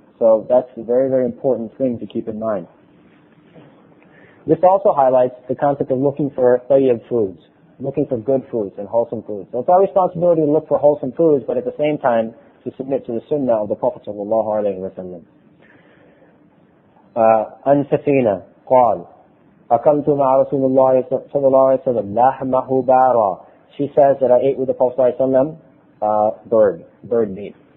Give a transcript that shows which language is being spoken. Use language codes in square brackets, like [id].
[en] So that's a very, very important thing to keep in mind. This also highlights the concept of looking for tayyib foods, looking for good foods and wholesome foods. So it's our responsibility to look for wholesome foods, but at the same time to submit to the sunnah of the Prophet [ar] sallallahu alaihi wasallam. عن سفينة قال أكلت مع رسول الله صلى الله عليه وسلم لحمه بارا. [en] She says that I ate with the Prophet [ar] sallallahu alaihi wasallam [en] bird meat.